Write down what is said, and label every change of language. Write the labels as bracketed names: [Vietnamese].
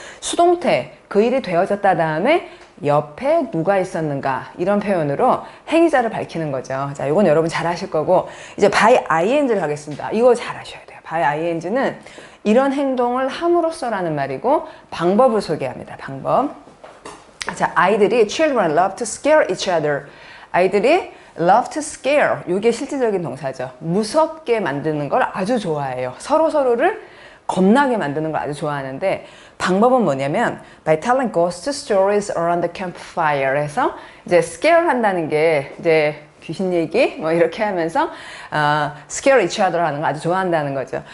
[Korean] 수동태 그 일이 되어졌다 다음에 옆에 누가 있었는가 이런 표현으로 행위자를 밝히는 거죠. 자, 이건 여러분 잘 하실 거고 이제 by ing를 하겠습니다. 이거 잘 하셔야 돼요. by ing는 이런 행동을 함으로써라는 말이고 방법을 소개합니다. 방법. 자, 아이들이 [English] children love to scare each other. [Korean] 아이들이 love to scare 이게 실질적인 동사죠. 무섭게 만드는 걸 아주 좋아해요. 서로를 겁나게 만드는 걸 아주 좋아하는데 방법은 뭐냐면 [English] by telling ghost stories around the campfire [Korean] 해서 이제 scare 한다는 게 이제 귀신 얘기 뭐 이렇게 하면서 [English] scare each other [Korean] 하는 거 아주 좋아한다는 거죠.